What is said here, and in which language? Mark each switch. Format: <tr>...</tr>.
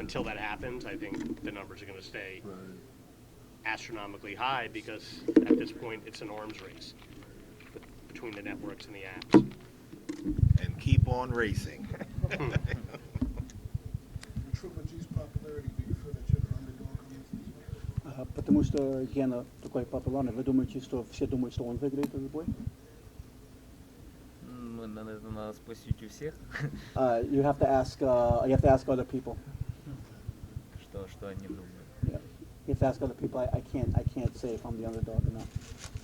<en>Until that happens, I think the numbers are gonna stay astronomically high, because at this point it's an arms race between the networks and the apps. And keep on racing. Triple G's popularity, do you feel that you're the underdog on this as well?</en> <ru>Потому что Гена такой популярный. Вы думаете, что все думают, что он выиграет этот бой? Это надо спросить у всех,</ru> <en>You have to ask. You have to ask other people.</en> <ru>что они думают.</ru> <en>Yeah. You have to ask other people. I can't say if I'm the underdog or not.</en>